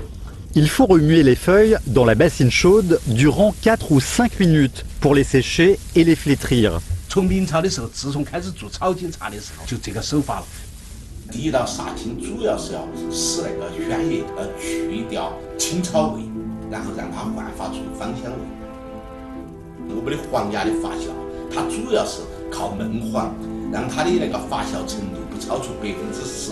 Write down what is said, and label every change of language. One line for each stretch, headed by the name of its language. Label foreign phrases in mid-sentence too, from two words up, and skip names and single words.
French: Il faut remuer les feuilles dans la bassine chaude durant 4 ou 5 minutes pour les sécher et les flétrir.
Chinese: 从明朝的时候，自从开始做草煎茶的时候，就这个手法了。第一道杀青主要是要使那个暄叶去掉青草味，然后让它焕发出芳香味。我们的黄芽的发酵，它主要是靠焖黄，让它的那个发酵程度不超出10%。